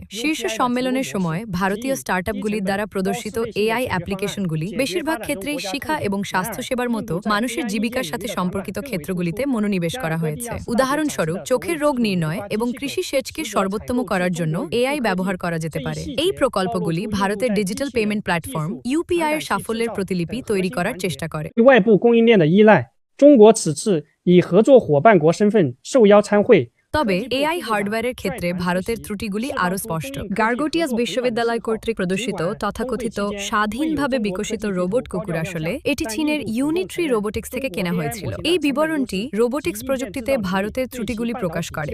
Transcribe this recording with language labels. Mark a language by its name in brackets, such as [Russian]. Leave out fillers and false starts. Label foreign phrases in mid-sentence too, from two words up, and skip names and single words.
[Bangla] শীর্ষ সম্মেলনের সময় ভারতীয় স্টার্টআপগুলির দ্বারা প্রদর্শিত এআই অ্যাপ্লিকেশনগুলি বেশিরভাগ ক্ষেত্রেই শিক্ষা এবং স্বাস্থ্যসেবার মতো মানুষের জীবিকার সাথে সম্পর্কিত ক্ষেত্রগুলিতে মনোনিবেশ করা হয়েছে। উদাহরণস্বরূপ, চোখের রোগ নির্ণয় এবং কৃষি সেচকে সর্বোত্তম করার জন্য এআই ব্যবহার করা যেতে পারে। এই প্রকল্পগুলি ভারতের ডিজিটাল পেমেন্ট প্ল্যাটফর্ম ইউপিআই এর সাফল্যের প্রতিলিপি তৈরি করার চেষ্টা করে। [Chinese] 外部供应链的依赖，中国此次以合作伙伴国身份受邀参会。 [Bangla] তবে এআই হার্ডওয়্যারের ক্ষেত্রে ভারতের ত্রুটিগুলি আরও স্পষ্ট। গার্গোটিয়াস বিশ্ববিদ্যালয় কর্তৃক প্রদর্শিত তথাকথিত স্বাধীনভাবে বিকশিত রোবট কুকুর আসলে এটি চীনের ইউনিট্রি রোবোটিক্স থেকে কেনা হয়েছিল। এই বিবরণটি রোবোটিক্স প্রযুক্তিতে ভারতের ত্রুটিগুলি প্রকাশ করে।